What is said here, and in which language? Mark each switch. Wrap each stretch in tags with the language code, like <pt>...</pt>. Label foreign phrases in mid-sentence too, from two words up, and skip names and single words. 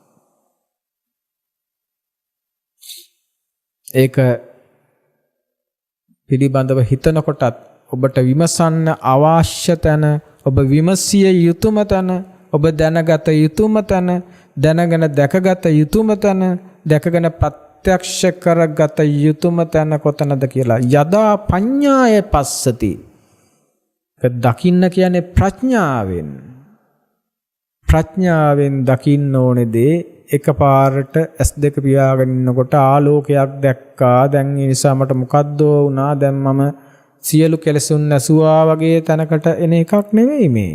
<si>ඒක පිළිබඳව හිතනකොටත් ඔබට විමසන්න අවශ්‍ය තැන, ඔබ විමසිය යුතුම තැන, ඔබ දැනගත යුතුම තැන, දැනගෙන දැකගත යුතුම තැන, දැකගෙන ප්‍රත්‍යක්ෂ කරගත යුතුම තැන කොතනද කියලා.</si> <pi>යදා පඤ්ඤාය පස්සති.</pi> <si>දකින්න කියන්නේ ප්‍රඥාවෙන්. ප්‍රඥාවෙන් දකින්න ඕනේ දේ එකපාරට S2 පියාගෙන ඉන්නකොට ආලෝකයක් දැක්කා. දැන් ඒ නිසා මට මොකද්ද වුණා? දැන් මම සියලු කෙලෙසුන් නැසුවා වගේ තැනකට එන එකක් නෙවෙයි මේ.</si>